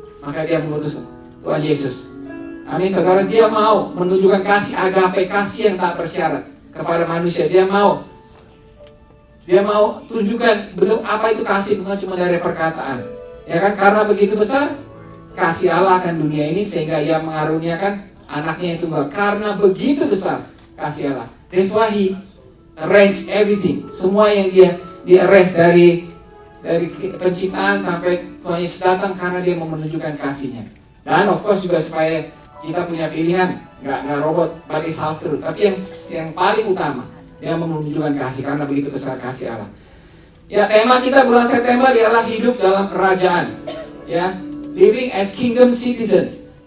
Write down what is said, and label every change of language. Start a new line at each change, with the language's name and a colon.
Indonesian: Maka Dia mengutus Tuhan Yesus. Amin saudara, Dia mau menunjukkan kasih agape, kasih yang tak bersyarat kepada manusia. Dia mau tunjukkan belum apa itu kasih, bukan cuma dari perkataan. Ya kan, karena begitu besar kasih Allah akan dunia ini sehingga Ia mengaruniakan anaknya yang tunggal. Karena begitu besar kasih Allah.
English: That's why He arrange everything.
Indonesian: Semua yang dia arrange dari penciptaan sampai Tuhan Yesus datang karena Dia mau menunjukkan kasihnya. Dan
English: of course
Indonesian: juga supaya kita punya pilihan, nggak robot,
English: but it's half truth.
Indonesian: Tapi yang paling utama, Dia menunjukkan kasih karena begitu besar kasih Allah. Ya, tema kita bulan September ialah hidup dalam kerajaan.
English: Ya, living as kingdom citizens.